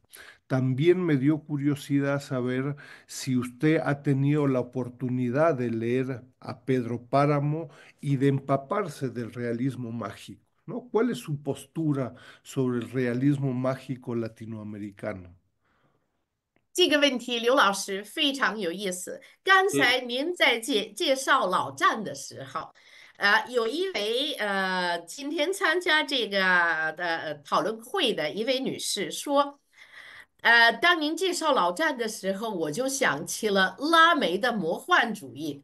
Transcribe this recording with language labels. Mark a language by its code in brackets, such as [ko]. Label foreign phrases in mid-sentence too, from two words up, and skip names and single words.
[es] También me dio curiosidad saber si usted ha tenido la oportunidad de leer a Pedro Páramo y de empaparse del realismo mágico, ¿no? ¿Cuál es su postura sobre el realismo mágico latinoamericano? [zh] 这个问题，刘老师非常有意思。刚嗯才您在介绍老战的时候，有一位今天参加这个讨论会的一位女士说，当您介绍老战的时候，我就想起了拉梅的魔幻主义。